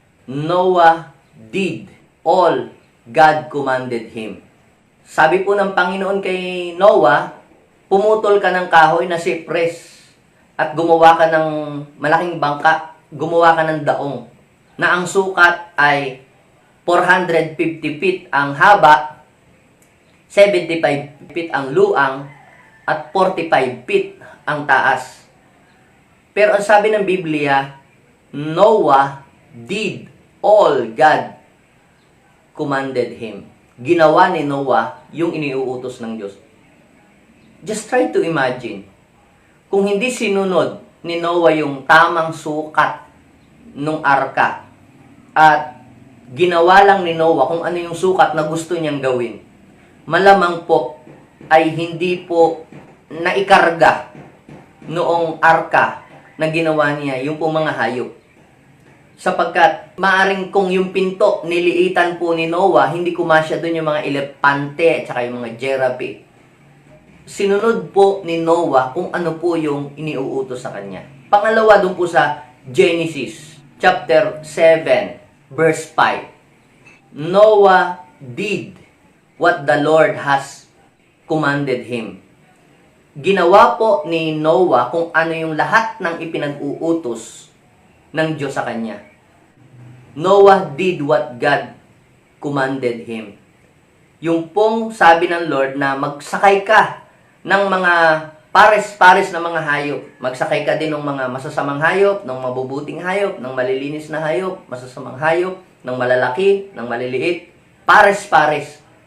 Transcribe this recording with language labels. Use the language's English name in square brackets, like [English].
[English] Noah did all God commanded him. [Filipino] Sabi po ng Panginoon kay Noah, pumutol ka ng kahoy na cypress at gumawa ka ng malaking bangka, gumawa ka ng daong na ang sukat ay 450 feet ang haba, 75 feet ang luang, at 45 feet ang taas. [English] Pero ang sabi ng Biblia, Noah did all God commanded him. [Filipino] Ginawa ni Noah yung iniuutos ng Diyos. Just try to imagine. Kung hindi sinunod ni Noah yung tamang sukat nung arka at ginawa lang ni Noah kung ano yung sukat na gusto niyang gawin, malamang po ay hindi po naikarga noong arka na ginawa niya yung pong mga hayop. Sapagkat maaring kung yung pinto niliitan po ni Noah, hindi kumasya doon yung mga elepante at saka yung mga giraffe. Sinunod po ni Noah kung ano po yung iniuutos sa kanya. Pangalawa doon po sa Genesis chapter 7 verse 5. [English] Noah did what the Lord has commanded him. [Filipino] Ginawa po ni Noah kung ano yung lahat ng ipinag-uutos ng Diyos sa kanya. [English] Noah did what God commanded him. [Filipino] Yung pong sabi ng Lord na magsakay ka ng mga pares-pares na mga hayop. Magsakay ka din ng mga masasamang hayop, ng mabubuting hayop, ng malilinis na hayop, masasamang hayop, ng malalaki, ng maliliit. Pares-pares.